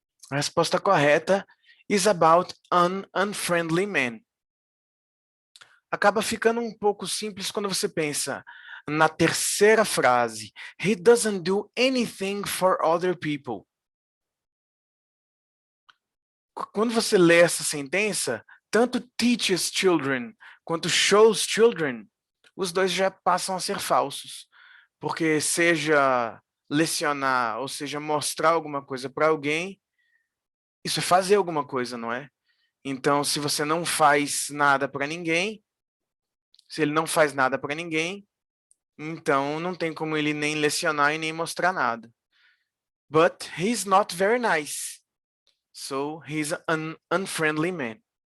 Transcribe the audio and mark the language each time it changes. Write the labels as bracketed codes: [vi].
[pt] A resposta correta [en] is about an unfriendly man. [pt] Acaba ficando um pouco simples quando você pensa na terceira frase. [en] He doesn't do anything for other people. [pt] Quando você lê essa sentença, tanto [en] teaches children [pt] quanto [en] shows children, [pt] os dois já passam a ser falsos. Porque seja lecionar, ou seja, mostrar alguma coisa para alguém, isso é fazer alguma coisa, não é? Então, se você não faz nada para ninguém, se ele não faz nada para ninguém, então não tem como ele nem lecionar e nem mostrar nada. [en] But he's not very nice. So he's an unfriendly man.